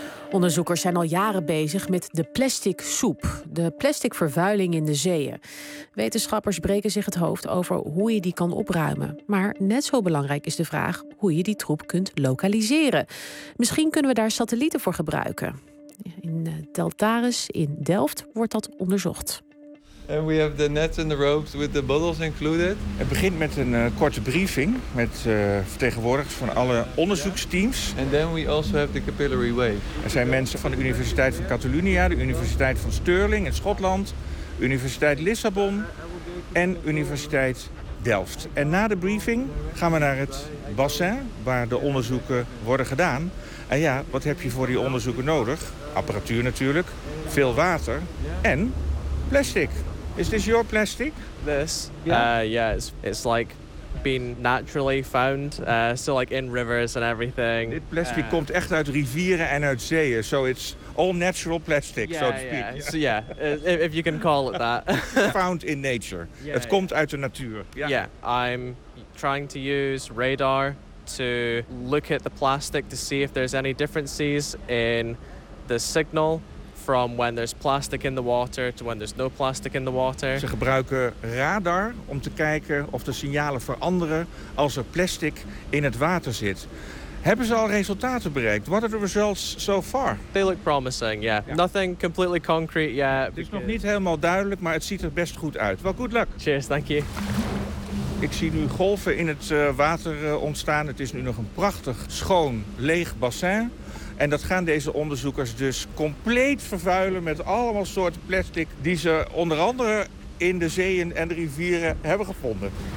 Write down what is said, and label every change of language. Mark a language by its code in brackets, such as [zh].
[nl] Onderzoekers zijn al jaren bezig met de plastic soep, de plastic vervuiling in de zeeën. Wetenschappers breken zich het hoofd over hoe je die kan opruimen. Maar net zo belangrijk is de vraag hoe je die troep kunt lokaliseren. Misschien kunnen we daar satellieten voor gebruiken. In Deltares in Delft wordt dat onderzocht. [en] And we have the nets and the ropes with the bottles included. [nl] Het begint met een korte briefing met vertegenwoordigers van alle onderzoeksteams. [en] And then we also have the capillary wave. [nl] Er zijn mensen van de Universiteit van Catalunya, de Universiteit van Stirling in Schotland, Universiteit Lissabon en Universiteit Delft. En na de briefing gaan we naar het bassin waar de onderzoeken worden gedaan. En ja, wat heb je voor die onderzoeken nodig? Apparatuur natuurlijk, veel water en plastic. [en] Is this your plastic? This? Yeah. It's like been naturally found. So like in rivers and everything. [nl] Dit plastic komt echt uit rivieren en uit zeeën. [en] So it's all natural plastic, yeah, so to speak. Yeah. So yeah, if you can call it that. Found in nature. [nl] Yeah, het komt uit de natuur. [en] Yeah. Yeah, I'm trying to use radar to look at the plastic to see if there's any differences in the signal from when there's plastic in the water to when there's no plastic in the water. [nl] Ze gebruiken radar om te kijken of de signalen veranderen als er plastic in het water zit. Hebben ze al resultaten bereikt? [en] What are the results so far? They look promising, yeah. Nothing completely concrete yet. [nl] Het is nog niet helemaal duidelijk, maar het ziet er best goed uit. [en] Well, good luck. Cheers, thank you. [nl] Ik zie nu golven in het water ontstaan. Het is nu nog een prachtig, schoon, leeg bassin. En dat gaan deze onderzoekers dus compleet vervuilen met allemaal soorten plastic die ze onder andere in de zeeën en de rivieren hebben gevonden.